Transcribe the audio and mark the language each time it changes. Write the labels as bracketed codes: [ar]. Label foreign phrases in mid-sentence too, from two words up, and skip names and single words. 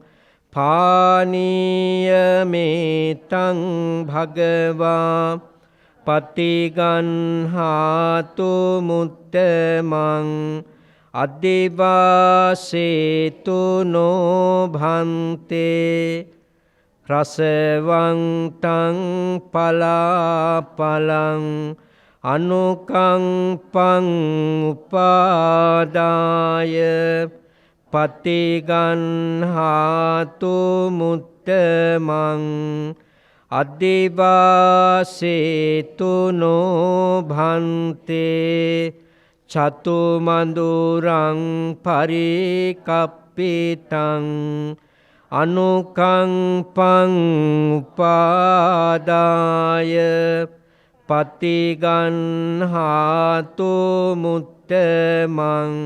[pi] පානීයමේතං භගවා පටිගන්හාතු මුත්තමං අදිවාසේතු නොභන්තේ රසවන්තං පලාපලං අනුකම්පං උපාදාය පටිගන්හාතු මුත්තමං අදිවාසේතු නොභන්තේ චතුමඳුරං පරිකප්පිතං අනුකම්පං උපාදාය පටිගන්හාතු මුත්තමං.